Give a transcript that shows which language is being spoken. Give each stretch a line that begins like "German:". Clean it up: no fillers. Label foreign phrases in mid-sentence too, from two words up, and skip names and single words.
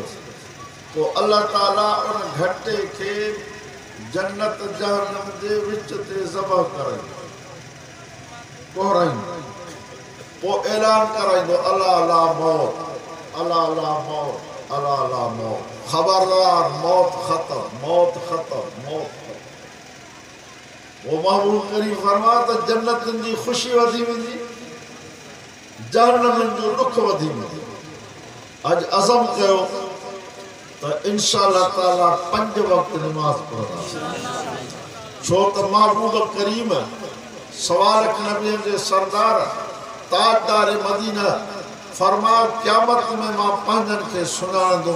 Sindhi: तो अल्लाह ताला उन घटे खे जन्नत जहन्नम जे विच ते ज़बह कराईंदो, कोहराईंदो, पोइ ऐलान कराईंदो
Arabic: ألا لا موت، ألا لا موت، ألا لا موت,
Sindhi: खबरदार मौत ख़त्म, मौत ख़त्म, मौत ख़त्म। वो महबूब करीम फरमा त जन्नतन जी ख़ुशी वधी वेंदी, जहन्नम जो दुख वधी वेंदी। अज अज़म कयो त इंशाअल्लाह ताला 5 वक्त नमाज पढ़ंदासीं, छो त महबूब करीम सवाल नबी जे सरदार ताजदार मदीना फरमा क़यामत में मां पंहिंजनि खे सुञाणंदुमि।